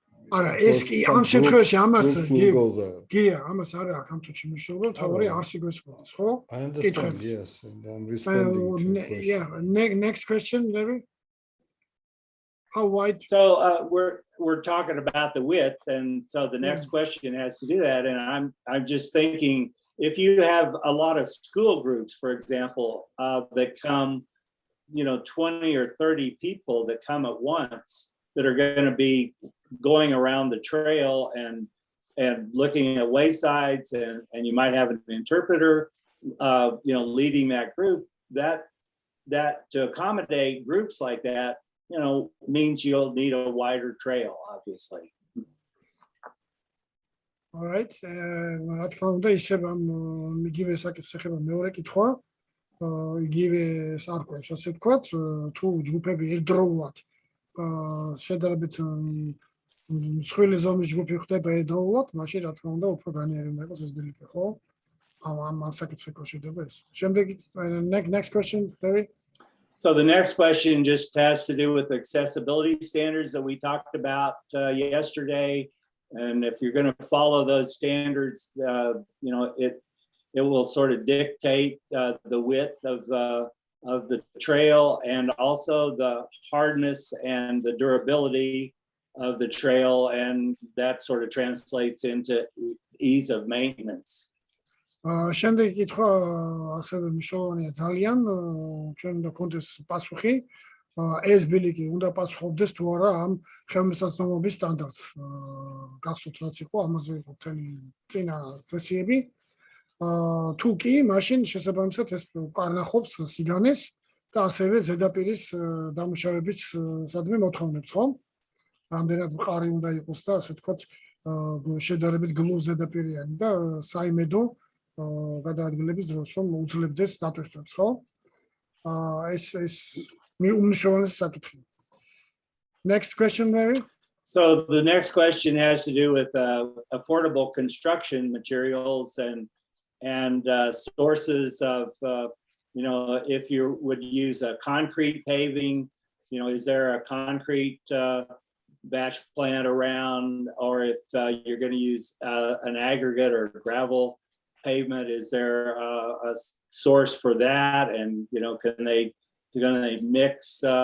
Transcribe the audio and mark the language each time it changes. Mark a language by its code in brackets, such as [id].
[ka] არა, ეს კი ამ შემთხვევაში ამას გია, ამას არა აქვს ამ თუჩი მნიშვნელობა, თავი არსი გვესწროს, ხო? [en] I understand, yes, and I'm responding to your question. Yeah, next question, Larry. How wide? So we're talking about the width, and so the next question has to do that. And I'm just thinking, if you have a lot of school groups, for example, that come, you know, 20 or 30 people that come at once that are going to be going around the trail and looking at waysides, and you might have an interpreter, you know, leading that group. That to accommodate groups like that, you know, means you'll need a wider trail, obviously. All right. [ka] რა თქმა უნდა, ისევ ამ იგივე საკითხს ეხება მეორე კითხვა. იგივე სარკვევს, ასე ვთქვათ, თუ ჯგუფები ერთდროულად შედარებით მსხვილი ზომის ჯგუფი ხდება ერთდროულად, მაშინ რა თქმა უნდა, უფრო განიერი უნდა იყოს ეს ბილიკი, ხო? ამ საკითხს ეკავშირდება ეს. შემდეგი [en] next question, Larry. So the next question just has to do with accessibility standards that we talked about yesterday. And if you're going to follow those standards, you know, it will sort of dictate the width of the trail and also the hardness and the durability of the trail, and that sort of translates into ease of maintenance. [ka] შემდეგი კითხვა ასევე მნიშვნელოვანია ძალიან, ჩვენ უნდა გქონდეს პასუხი, ეს ბილიკი უნდა პასუხობდეს თუ არა ამ ხელმისაწვდომობის სტანდარტს. გახსოვთ რაც იყო, ამაზე იყო მთელი წინა სესიები. თუ კი, მაშინ შესაბამისად ეს კარნახობს სიგანეს და ასევე ზედაპირის დამუშავების სადმე მოთხოვნებს, ხო? რამდენად მყარი უნდა იყოს და ასე ვთქვათ, შედარებით გლუვ ზედაპირიანი და საიმედო გადაადგილების დროს რომ უძლებდეს დატვირთვებს, ხო? ეს უმნიშვნელოვანესი საკითხია. [en] Next question, Larry. So the next question has to do with affordable construction materials and sources of, you know, if you would use a concrete paving, you know, is there a concrete batch plant around, or if you're going to use an aggregate or gravel pavement, is there a source for that? And, you know, can they mix